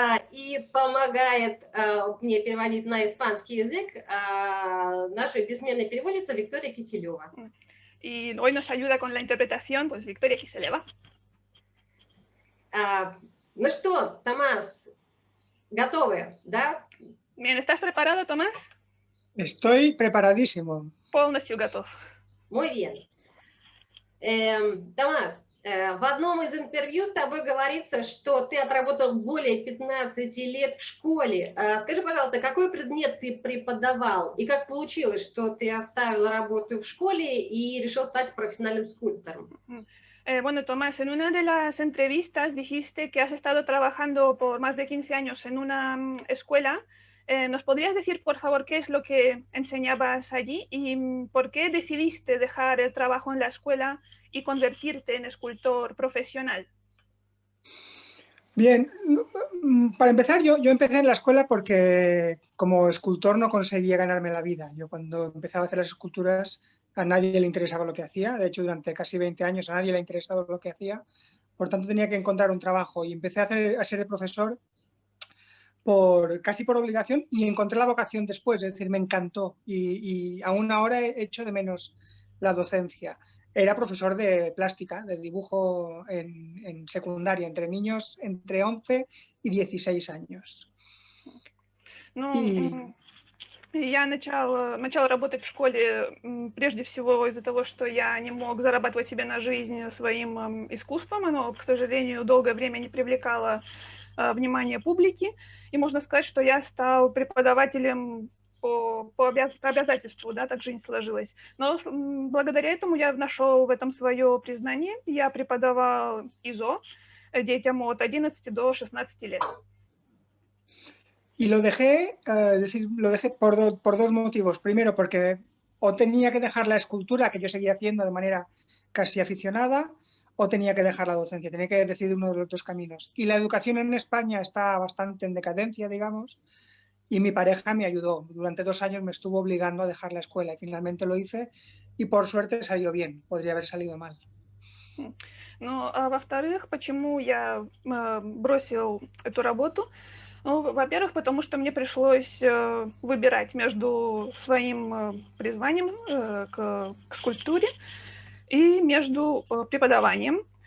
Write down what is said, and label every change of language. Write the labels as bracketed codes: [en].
[ru] И помогает мне переводить на испанский язык наша бессменная переводчица Виктория Киселева. [es] Y hoy nos ayuda con la interpretación, pues, Victoria Kiseleva. [ru] Ну что, Томас, готовы, да? [es] Bien, ¿estás preparado, Tomás? Estoy preparadísimo. [ru] Полностью готов. [es] Muy bien. [ru] Томас, в одном из интервью с тобой говорится, что ты отработал более 15 лет в школе. Скажи, пожалуйста, какой предмет ты преподавал? И как получилось, что ты оставил работу в школе и решил стать профессиональным скульптором? [es] Bueno, Tomás, en una de las entrevistas dijiste que has estado trabajando por más de 15 años en una escuela. ¿Nos podrías decir, por favor, qué es lo que enseñabas allí y por qué decidiste dejar el trabajo en la escuela y convertirte en escultor profesional? Bien, para empezar, yo empecé en la escuela porque como escultor no conseguía ganarme la vida. Yo cuando empezaba a hacer las esculturas a nadie le interesaba lo que hacía. De hecho, durante casi 20 años a nadie le ha interesado lo que hacía. Por tanto, tenía que encontrar un trabajo y empecé a ser de profesor casi por obligación y encontré la vocación después. Es decir, me encantó y aún ahora echo de menos la docencia. Era profesor de plástica, de dibujo en secundaria, entre niños entre 11 y 16 años. [ru] Я начала работать в школе прежде всего из-за того, что я не мог зарабатывать себе на жизнь своим искусством. Оно, к сожалению, долгое время не привлекало внимание публики. И можно сказать, что я стал преподавателем по обязательству, да, так жизнь сложилась. Но благодаря этому я нашел в этом свое признание. Я преподавал ИЗО детям от 11 до 16 лет. [es] Y lo dejé por dos motivos. Primero, porque o tenía que dejar la escultura, que yo seguía haciendo de manera casi aficionada, o tenía que dejar la docencia. Tenía que decidir uno de los dos caminos. Y la educación en España está bastante en decadencia, digamos, y mi pareja me ayudó. Durante 2 años me estuvo obligando a dejar la escuela y finalmente lo hice y por suerte salió bien. Podría haber salido mal. [ru] Ну, а во-вторых, почему я бросил эту работу? Ну, во-первых, потому что мне пришлось выбирать между своим призванием к скульптуре и между преподаванием.